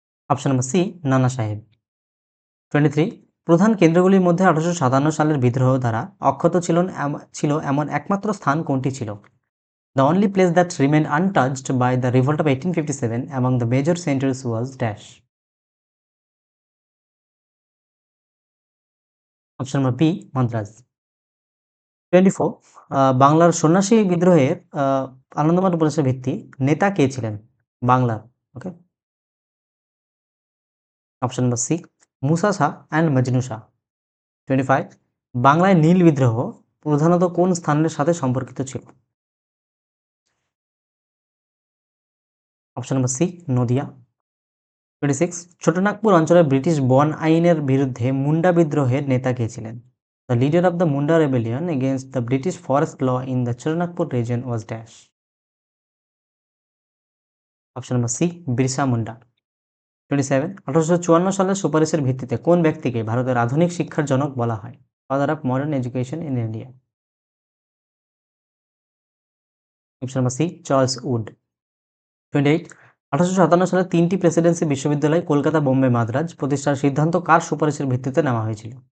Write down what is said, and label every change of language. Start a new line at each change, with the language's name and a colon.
Bangla: Option number C নানা সাহেব। 23 প্রধান কেন্দ্রগুলির মধ্যে 1857 সালের বিদ্রোহ দ্বারা অক্ষত ছিল এমন একমাত্র স্থান কোনটি ছিল?
English: The only place that remained untouched by the revolt of 1857 among the major centers was dash.
Bangla: Option number B Madras. 24 বাংলার সন্ন্যাসী বিদ্রোহের আনন্দমার্গ উপন্যাসের ভিত্তি নেতা কে ছিলেন বাংলার? ওকে। Option number C Musa Shah and Majnu Shah. 25 বাংলায় নীল বিদ্রোহ প্রধানত কোন স্থানের সাথে সম্পর্কিত ছিল? Option number C Nadia. 26 Chotanagpur অঞ্চলের ব্রিটিশ বন আইনের বিরুদ্ধে মুন্ডা বিদ্রোহের নেতা কে ছিলেন?
English: The leader of the Munda rebellion against the British forest law in the Chotanagpur region was dash.
Bangla: Option number C Birsa Munda. 27 1854 সালের সুপারিশের ভিত্তিতে কোন ব্যক্তিকে ভারতের আধুনিক শিক্ষার জনক বলা হয়?
English: Father of modern education in India.
Bangla: Option number C Charles would. 28 1857 সালে 3টি প্রেসিডেন্সি বিশ্ববিদ্যালয় কলকাতা, বোম্বে, মাদ্রাজ প্রতিষ্ঠার সিদ্ধান্ত কার সুপারিশের ভিত্তিতে নেওয়া হয়েছিল?